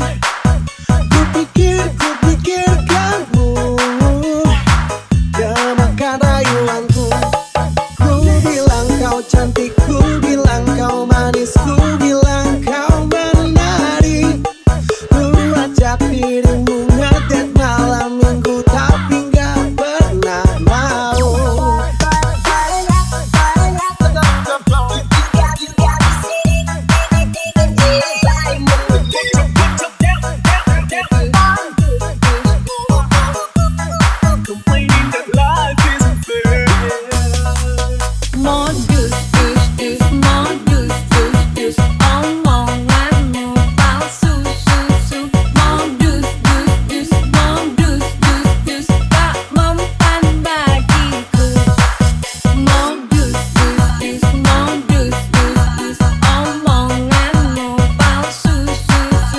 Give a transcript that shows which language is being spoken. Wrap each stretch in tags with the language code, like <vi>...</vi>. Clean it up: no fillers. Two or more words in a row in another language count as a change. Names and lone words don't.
<id>Kupikir kamu yang makan rayuanku. Ku bilang kau cantik, ku bilang kau manis, ku bilang kau menari. Ku ajak dirimu ngedet malam minggu, tapi gak pernah mau.</id> <en>You got me singing, singing, singing everybody moving. Complaining that life isn't fair.</en> <id>Modus, dus, modus, dus, omonganmu palsu, susu. Modus, dus, tak mempan bagiku. Modus, dus, omonganmu palsu, susu.</id>